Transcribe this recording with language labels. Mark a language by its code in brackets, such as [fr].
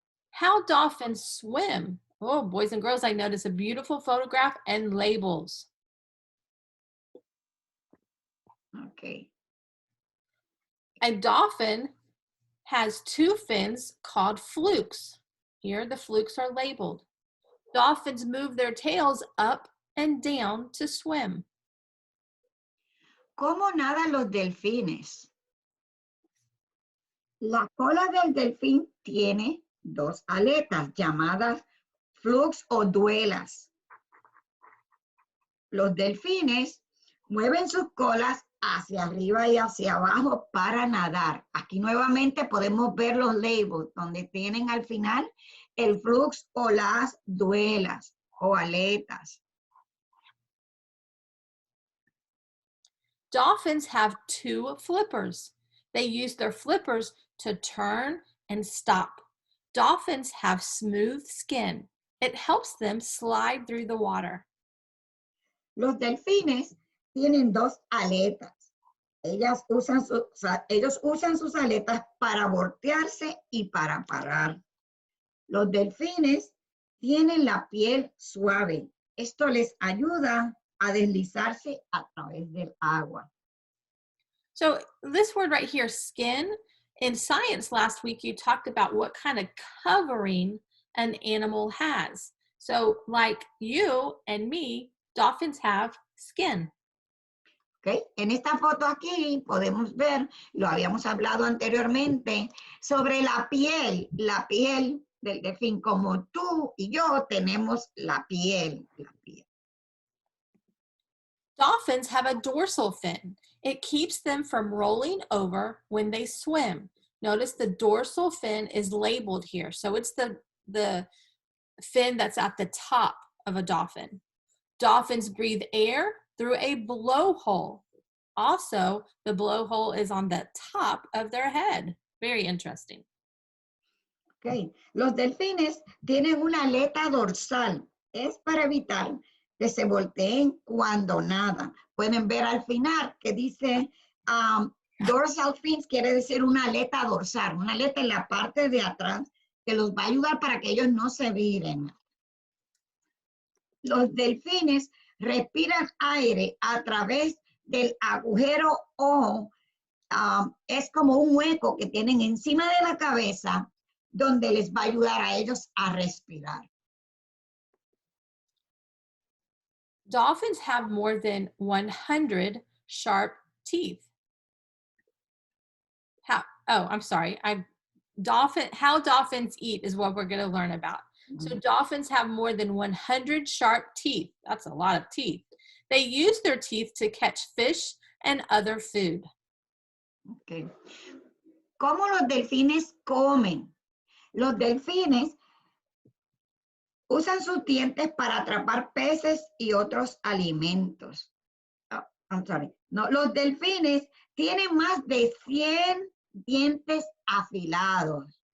[en] How dolphins swim. Oh, boys and girls, I noticed a beautiful photograph and labels. Okay. A dolphin has two fins called flukes. Here, the flukes are labeled. Dolphins move their tails up and down to swim. [es] ¿Cómo nadan los delfines? La cola del delfín tiene dos aletas llamadas flux o duelas. Los delfines mueven sus colas hacia arriba y hacia abajo para nadar. Aquí nuevamente podemos ver los labels donde tienen al final el flux o las duelas o aletas. [en] Dolphins have two flippers. They use their flippers to turn and stop. Dolphins have smooth skin. It helps them slide through the water. [es] Los delfines tienen dos aletas. Ellos usan sus aletas para voltearse y para parar. Los delfines tienen la piel suave. Esto les ayuda a deslizarse a través del agua. [en] So this word right here, skin, in science last week, you talked about what kind of covering an animal has. So like you and me, dolphins have skin. ¿Okay? [es] En esta foto aquí podemos ver, lo habíamos hablado anteriormente, sobre la piel del delfín, como tú y yo tenemos la piel. [en] Dolphins have a dorsal fin. It keeps them from rolling over when they swim. Notice the dorsal fin is labeled here. So it's the fin that's at the top of a dolphin. Dolphins breathe air through a blowhole. Also, the blowhole is on the top of their head. Very interesting. Okay. [es] Los delfines tienen una aleta dorsal. Es para evitar que se volteen cuando nadan. Pueden ver al final que dice [en] dorsal fins, [es] quiere decir una aleta dorsal, una aleta en la parte de atrás que los va a ayudar para que ellos no se viren. Los delfines respiran aire a través del agujero o es como un hueco que tienen encima de la cabeza donde les va a ayudar a ellos a respirar. [en] Dolphins have more than 100 sharp teeth. I'm sorry. How dolphins eat is what we're going to learn about. So dolphins have more than 100 sharp teeth. That's a lot of teeth. They use their teeth to catch fish and other food. Okay. [es] ¿Cómo los delfines comen? Los delfines Usan sus dientes para atrapar peces y otros alimentos. [en] Oh, I'm sorry. [es] No, los delfines tienen más de 100 dientes afilados.